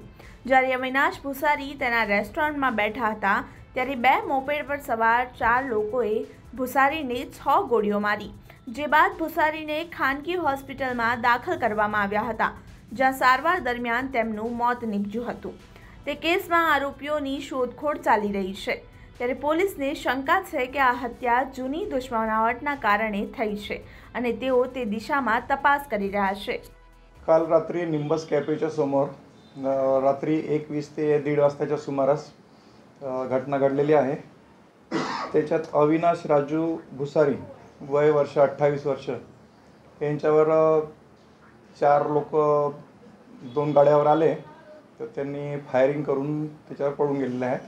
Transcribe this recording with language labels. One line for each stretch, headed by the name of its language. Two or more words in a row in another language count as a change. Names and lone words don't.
Gujarati: જ્યારે અવિનાશ ભુસારી તેના રેસ્ટોરન્ટમાં બેઠા હતા ત્યારે 2 મોપેડ પર સવાર 4 લોકોએ ભુસારીને 6 ગોળીઓ મારી, જે બાદ ભુસારીને ખાનગી હોસ્પિટલમાં દાખલ કરવામાં આવ્યા હતા, જ્યાં સારવાર દરમિયાન તેમનું મોત નીપજ્યું હતું। તે કેસમાં આરોપીઓની શોધખોળ ચાલી રહી છે, ત્યારે પોલીસને શંકા છે કે આ હત્યા જૂની દુશ્મનાવટના કારણે થઈ છે અને તેઓ તે દિશામાં તપાસ કરી રહ્યા છે।
Marathi: काल रात्री निंबस कॅफेच्या समोर रात्री 1:20 ते 1:30 वाजताच्या सुमारास घटना घडलेली आहे। त्याच्यात अविनाश राजू भुसारी वय वर्ष 28 वर्ष यांच्यावर 4 लोक 2 गाड्यावर आले, तर त्यांनी फायरिंग करून त्याच्यावर पळून गेलेले आहेत।